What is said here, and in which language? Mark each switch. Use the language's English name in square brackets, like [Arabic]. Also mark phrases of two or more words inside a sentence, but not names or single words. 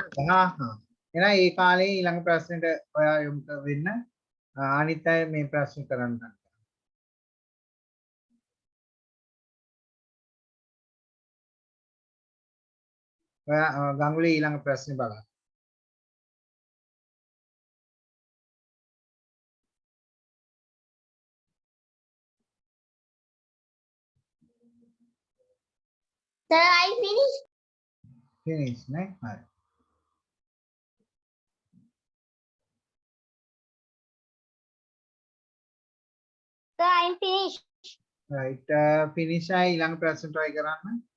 [Sinhala] එහෙනම් ඒ කාලේ ඊළඟ ප්‍රශ්නෙට ඔයා යොමු වෙන්න අනිත් අය මේ ප්‍රශ්න කරන්න. ඔයා ගංගුලී ඊළඟ ප්‍රශ්නේ බලන්න. [English] Sir, I finished. [Sinhala] finish නේ. හරි. [English] Sir, I'm finished. [Sinhala] right finish ආයි ඊළඟ ප්‍රශ්න try කරන්න.